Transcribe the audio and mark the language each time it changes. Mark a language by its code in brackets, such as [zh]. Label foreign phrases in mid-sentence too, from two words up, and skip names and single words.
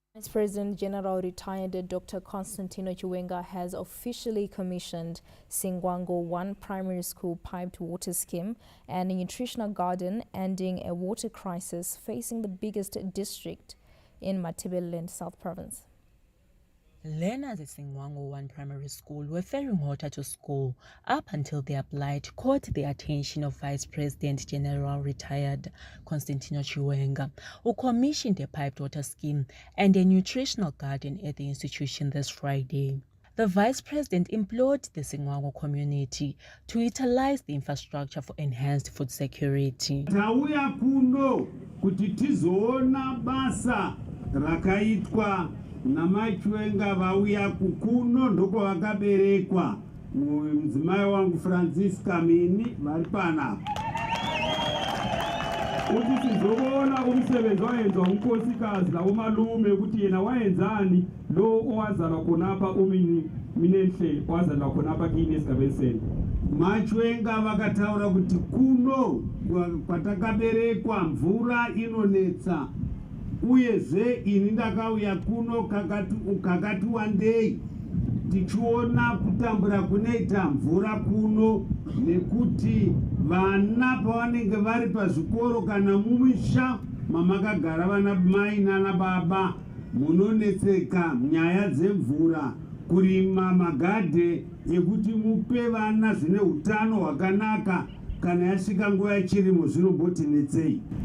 [en] President General retired Dr. Constantino Chiwenga has officially commissioned Singwango 1 primary school piped water scheme and a nutritional garden, ending a water crisis facing the biggest district in Matabeleland South Province. Learners at Singwango 1 primary school were ferrying water to school up until their plight caught the attention of Vice President General retired Constantino Chiwenga, who commissioned a piped water scheme and a nutritional garden at the institution this Friday. The Vice President implored the Singwango community to utilize the infrastructure for enhanced food security. [sn] Tauya kuno kuti tizoona basa rakaitwa namachiwenga vauya kukuno ndoko vakaberekwa mudzimai wangu Francisca Mini vari panapa kuti tizoona [nd] umsebenzi waenzwa umkosikazi laumalume kuti yena waenzani lo owazalwa konapa uminenhle wazalwa konapa kiinesigabeseni. [sn] Machiwenga vakataura kuti kuno kwatakaberekwa mvura inonetsa uyezve ini ndakauya kuno kakati wandei tichiona kutambura kunoita mvura kuno, nekuti vana pavanenge vari pazvikoro kana mumisha mamakagara vana mai nana baba munonetseka nyaya dzemvura, kurima magadhe ekuti mupe vana zvine utano hwakanaka kana yasvika nguva yechirimo zvinombotinetsei.